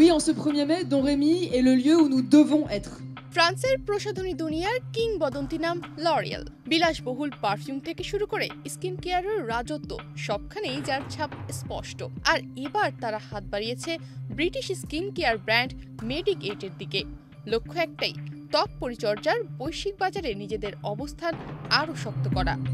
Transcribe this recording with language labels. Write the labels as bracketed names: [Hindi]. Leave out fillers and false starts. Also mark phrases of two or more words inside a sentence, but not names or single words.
[French] en ce 1er mai dont Rémi est le lieu où nous devons être. [Bangla] ফ্রান্সের প্রসাধনী দুনিয়ার কিংবদন্তি নাম লরিয়েল। বিলাসবহুল পারফিউম থেকে শুরু করে [English] skin care [Bangla] রাজত্ব সবখানেই যার ছাপ স্পষ্ট। আর এবার তারা হাত বাড়িয়েছে [English] British skin care brand [Bangla] মেডিকেটের দিকে। লক্ষ্য একটাই, ত্বক পরিচর্যার বৈশ্বিক বাজারে নিজেদের অবস্থান আরও শক্ত করা।